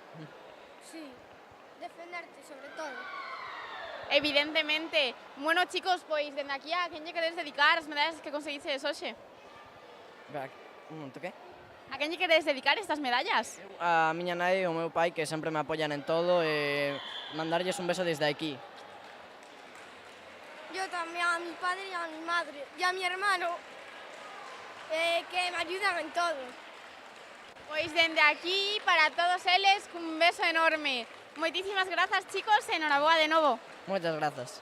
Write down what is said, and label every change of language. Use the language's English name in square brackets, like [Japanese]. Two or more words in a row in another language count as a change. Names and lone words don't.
[Spanish] Sí, defenderte sobre todo. Evidentemente. Bueno, chicos, [Galician] pois dende aquí a quen lle queredes dedicar as medallas que conseguiches hoxe? Un momento, que? A quen lle queredes dedicar estas medallas? A miña nai e o meu pai que sempre me apoian en todo e mandarlles un beso desde aquí. [Spanish] Yo también a mi padre y a mi madre y a mi hermano, que me ayudan en todo. [Galician] Pois dende aquí, para todos eles, un beso enorme. Moitísimas grazas, chicos, e enhoraboa de novo. Moitas grazas.